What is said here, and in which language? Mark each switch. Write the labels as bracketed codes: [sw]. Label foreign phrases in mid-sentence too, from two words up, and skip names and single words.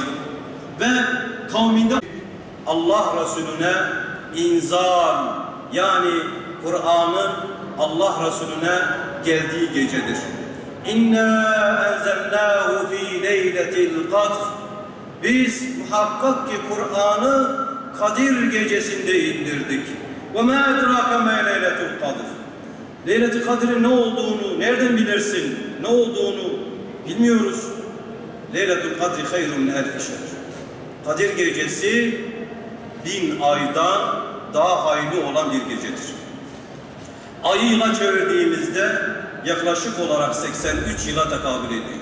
[tr] Ve kavminde Allah Resulüne inzal, yani Kur'an'ın Allah Resulüne geldiği gecedir. [ar] إنا أنزلناه في ليلة القدر. [tr] Biz muhakkak ki Kur'an'ı Kadir gecesinde indirdik. [ar] وَمَا اَدْرَاكَ مَا لَيْلَةُ الْقَدْرِ. [tr] Leylet-i Kadir'in ne olduğunu nereden bilirsin? Ne olduğunu bilmiyoruz. [ar] ليلة القدر خير من ألف شهر. [tr] Kadir gecesi 1000 aydan daha hayırlı olan bir gecedir. Ayıyla çevirdiğimizde yaklaşık olarak 83 yıla tekabül ediyor.